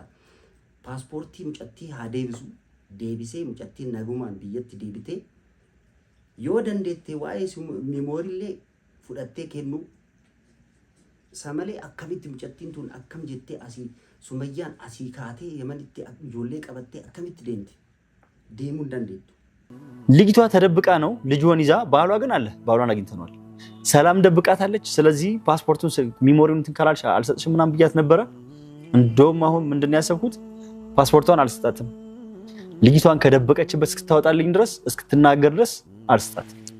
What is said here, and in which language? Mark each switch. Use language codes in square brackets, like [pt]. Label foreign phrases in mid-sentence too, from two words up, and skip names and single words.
[om] Paaspoortii mucattii haa deebisu deebisee mucattiin nagumaan biyyatti deebitee yoo dandeette waa'ee memooriillee fudhattee kennu samalee akkamitti mucattiin tun akkam jettee asii Sumayyaan asii kaatee Yemanitti ijoollee qabattee akkamitti deemuu dandeettu? [am] ልጅቷ ተደብቃ ነው ልጅዋን ይዛ ባሏ ግን አለ ባሏን አግኝተናል። ሰላም ደብቃታለች። ስለዚህ ፓስፖርቱን ሚሞሪውን ትንከላልሽ አልሰጥሽም ምናምን ብያት ነበረ። እንደውም አሁን ምንድነው ያሰብኩት ፓስፖርቷን አልሰጣትም። ልጅቷን ከደበቀችበት እስክታወጣልኝ ድረስ እስክትናገር ድረስ አልሰጣትም።